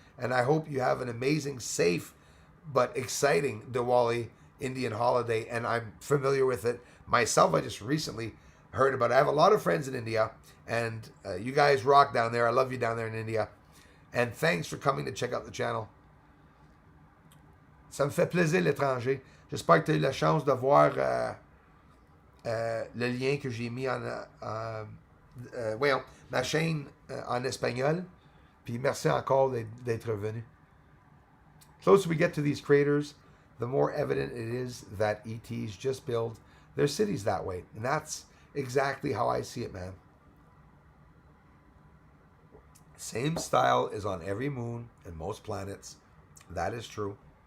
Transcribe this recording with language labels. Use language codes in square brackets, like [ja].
[en] And I hope you have an amazing, safe, but exciting Diwali Indian holiday. And I'm familiar with it myself. I just recently heard about it. I have a lot of friends in India. And you guys rock down there. I love you down there in India. And thanks for coming to check out the channel. [fr] Ça me fait plaisir, l'étranger. J'espère que tu as eu la chance de voir le lien que j'ai mis voyons, ma chaîne en espagnol. Puis merci encore d'être venu. [en] Closer we get to these craters, the more evident it is that ETs just build their cities that way. And that's exactly how I see it, man. Same style is on every moon and most planets. That is true.